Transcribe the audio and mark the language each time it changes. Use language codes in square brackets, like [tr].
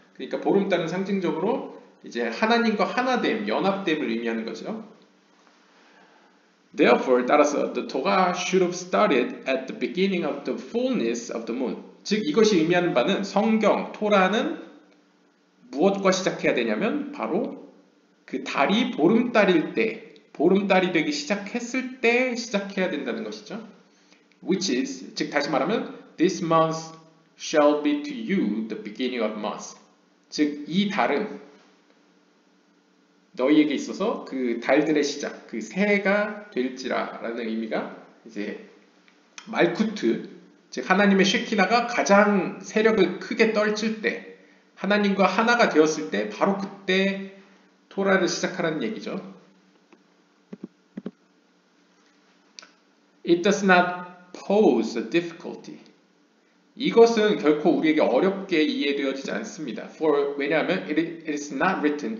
[ko] 그러니까 보름달은 상징적으로 이제 하나님과 하나됨, 연합됨을 의미하는 거죠. [en] Therefore, [ko] 따라서 [en] the Torah should have started at the beginning of the fullness of the moon. [ko] 즉 이것이 의미하는 바는 성경, 토라는 무엇과 시작해야 되냐면 바로 그 달이 보름달일 때, 보름달이 되기 시작했을 때 시작해야 된다는 것이죠. [en] Which is, [ko] 즉 다시 말하면 [en] this month shall be to you the beginning of months. [ko] 즉 이 달은 너희에게 있어서 그 달들의 시작, 그 새해가 될지라 라는 의미가 이제 말쿠트, 즉 하나님의 쉐키나가 가장 세력을 크게 떨칠 때 하나님과 하나가 되었을 때 바로 그때 토라를 시작하라는 얘기죠. [en] It does not pose a difficulty. [ko] 이것은 결코 우리에게 어렵게 이해되어지지 않습니다. 왜냐하면 [en] it is not written.